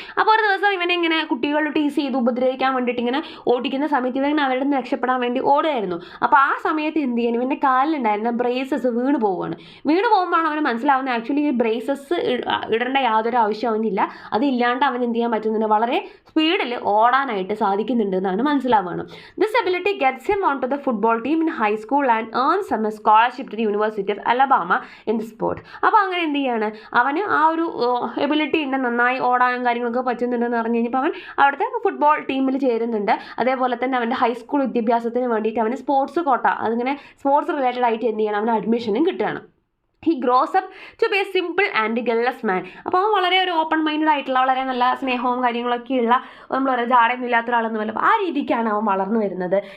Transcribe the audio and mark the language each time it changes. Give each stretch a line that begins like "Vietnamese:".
Malayalam: അപ്പോൾ ഒരു ദിവസം ഇവനെ ഇങ്ങനെ കുട്ടികൾ ടീസ് ചെയ്ത് ഉപദ്രവിക്കാൻ വേണ്ടിയിട്ട് ഇങ്ങനെ ഓടിക്കുന്ന സമയത്ത് ഇവൻ അവരുടെ നിന്ന് രക്ഷപ്പെടാൻ വേണ്ടി ഓടുകയായിരുന്നു. അപ്പോൾ ആ സമയത്ത് എന്ത് ചെയ്യാൻ ഇവൻ്റെ കാലിലുണ്ടായിരുന്ന ബ്രേസസ് വീണ് പോകുമ്പോഴാണ് അവന് മനസ്സിലാവുന്നത് ആക്ച്വലി ഈ ബ്രേസസ് ഇടേണ്ട യാതൊരു ആവശ്യം അവനില്ല, അതില്ലാണ്ട് അവൻ എന്ത് ചെയ്യാൻ പറ്റുന്നുണ്ട്, വളരെ സ്പീഡിൽ ഓടാനായിട്ട് സാധിക്കുന്നുണ്ട് എന്നാണ് മനസ്സിലാവുന്നത്.
English: This ability gets him onto the football team in high school and earns him a scholarship to the University of Alabama in the sport.
Malayalam: അപ്പോൾ അങ്ങനെ എന്ത് ചെയ്യാണ്, അവന് ആ ഒരു എബിലിറ്റി ഉണ്ട്, നന്നായി ഓടാനും കാര്യങ്ങളൊക്കെ പറ്റുന്നുണ്ടെന്ന് പറഞ്ഞു കഴിഞ്ഞപ്പോൾ അവൻ അവിടുത്തെ ഫുട്ബോൾ ടീമിൽ ചേരുന്നുണ്ട്. അതേപോലെ തന്നെ അവൻ്റെ ഹൈസ്കൂൾ വിദ്യാഭ്യാസത്തിന് വേണ്ടിയിട്ട് അവന് സ്പോർട്സ് കോട്ട, അതിങ്ങനെ സ്പോർട്സ് റിലേറ്റഡ് ആയിട്ട് എന്ത് ചെയ്യണം, അവന് അഡ്മിഷനും കിട്ടുകയാണ്.
English: He grows up to be a simple and guileless man.
Malayalam: അപ്പോൾ അവൻ വളരെ ഒരു ഓപ്പൺ മൈൻഡഡ് ആയിട്ടുള്ള വളരെ നല്ല സ്നേഹവും കാര്യങ്ങളൊക്കെയുള്ള നമ്മൾ ഒരു ജാടയൊന്നും ഇല്ലാത്ത ഒരാളൊന്നും ആ രീതിക്കാണ് അവൻ വളർന്നു വരുന്നത്.